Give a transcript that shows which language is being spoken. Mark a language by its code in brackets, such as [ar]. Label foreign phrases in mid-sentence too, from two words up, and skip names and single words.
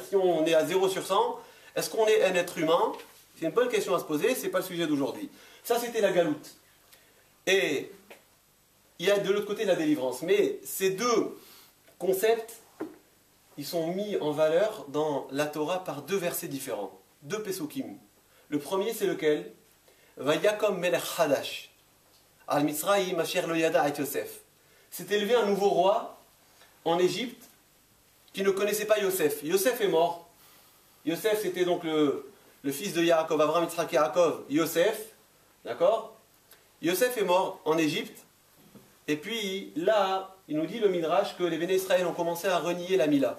[fr] Si on est à 0 sur 100, est-ce qu'on est un être humain? C'est une bonne question à se poser, ce n'est pas le sujet d'aujourd'hui. Ça, c'était la galoute. Et il y a de l'autre côté la délivrance. Mais ces deux concepts, ils sont mis en valeur dans la Torah par deux versets différents, deux pesukim. Le premier, c'est lequel? [he] ויקם מלך חדש. על מצרים אשר לא ידע את יוסף. [fr] S'est élevé un nouveau roi en Égypte qui ne connaissait pas Yosef. Yosef est mort. Yosef, c'était donc le fils de Yaakov, Abraham, Yitzhak, Yaakov, Yosef. D'accord? Yosef est mort en Égypte. Et puis là, il nous dit le Midrash que les Béné Israël ont commencé à renier la Mila.